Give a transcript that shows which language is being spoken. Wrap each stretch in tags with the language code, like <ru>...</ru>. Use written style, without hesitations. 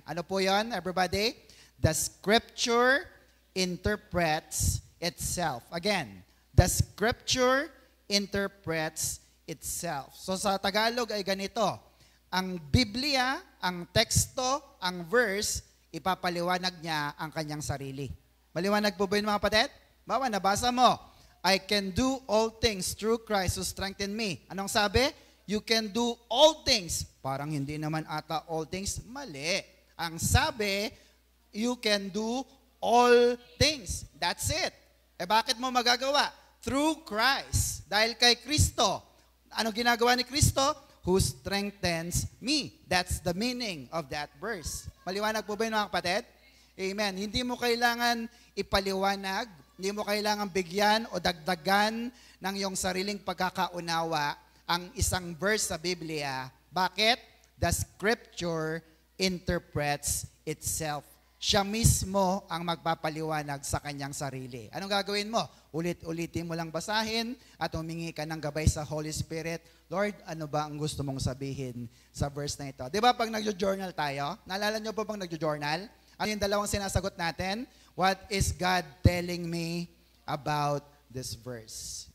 <tl>Ano po yan,</tl> <en>everybody? The scripture interprets itself. Again, the scripture interprets itself.</en> <tl>So sa Tagalog ay ganito. Ang Biblia, ang teksto, ang verse, ipapaliwanag niya ang kanyang sarili. Maliwanag po ba yun mga kapatid? Bawa, nabasa mo.</tl> <en>I can do all things through Christ who strengthened me.</en> <tl>Anong sabi?</tl> <en>You can do all things.</en> <tl>Parang hindi naman ata all things. Mali. Ang sabi,</tl> <en>you can do all things. That's it.</en> <tl>Bakit mo magagawa?</tl> <en>Through Christ.</en> <tl>Dahil kay Kristo. Ano ginagawa ni Kristo?</tl> <en>Who strengthens me. That's the meaning of that verse.</en> <tl>Maliwanag po ba yun mga kapatid? Amen. Hindi mo kailangan ipaliwanag, hindi mo kailangan bigyan o dagdagan ng iyong sariling pagkakaunawa ang isang verse sa Biblia. Bakit?</tl> <en>the scripture interprets itself.</en> <tl>Siya mismo ang magpapaliwanag sa kanyang sarili. Anong gagawin mo? Ulit-ulitin mo lang basahin at humingi ka ng gabay sa Holy Spirit. Lord, ano ba ang gusto mong sabihin sa verse na ito? Di ba pag nagjo-journal tayo, naalala nyo po bang nagjo-journal? Ano yung dalawang sinasagot natin?</tl> <en>What is God telling me about this verse?</en>